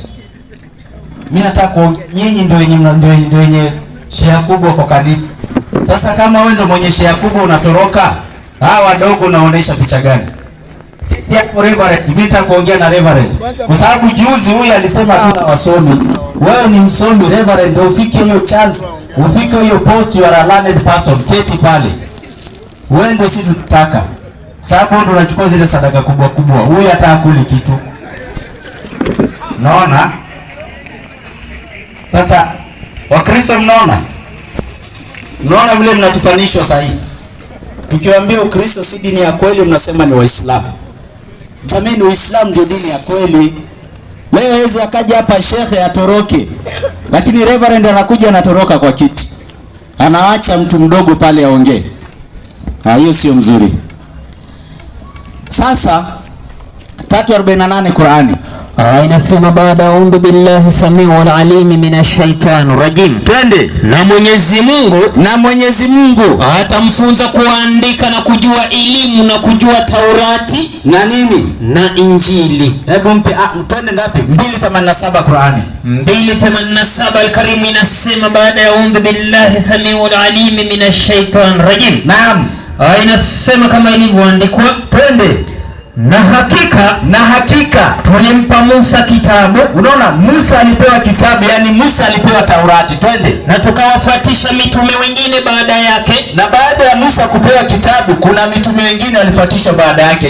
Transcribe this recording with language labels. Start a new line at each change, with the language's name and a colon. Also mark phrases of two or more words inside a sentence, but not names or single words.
Swahili: Mimi nataka kuongea, nyinyi ndio wenye share kubwa kwa kanisa. Sasa kama wewe ndio mwenye share kubwa unatoroka, hawa wadogo unaonesha picha gani? Hapo reverend, mimi nataka kuongea na reverend. Kwa sababu juzi huyu alisema tu na wasomi. Wewe ni msomi reverend, ufike hiyo chance, ufike hiyo post,
English: you are a learned person,
Swahili: keti pale. Wewe ndio sisi tunataka. Sababu ndio unachukua zile sadaka kubwa. Huyu hata hakuli kitu. Naona? Sasa Wakristo mnaona? Mnaona vile mnatupanishwa sasa hivi. Tukiwaambia Ukristo si dini ya kweli, mnasema ni Waislamu. Jamani, Uislamu ndio dini ya kweli. Leo hawezi akaja hapa shekhe atoroke. Lakini reverend anakuja anatoroka kwa kiti. Anaacha mtu mdogo pale aongee. Hiyo sio mzuri. Sasa 3:48 Qur'ani. Inasema baada
Arabic: أعوذ بالله السميع العليم من الشيطان الرجيم.
Swahili: Twende. Na Mwenyezi Mungu atamfunza kuandika na kujua elimu na kujua Taurati na nini? Na Injili. Hebu mpe twende ngapi? 2:87 Qur'ani. 2:87 Al-Karim inasema baada
Arabic: أعوذ بالله السميع العليم من الشيطان الرجيم.
Swahili: Naam. Inasema kama ilivyoandikwa. Twende. Na hakika tulimpa Musa kitabu. Unaona, Musa alipewa kitabu, yani Musa alipewa Taurati. Twende. Na tukawafuatisha mitume wengine baada yake. Na baada ya Musa kupewa kitabu, kuna mitume wengine walifuatisha baada yake.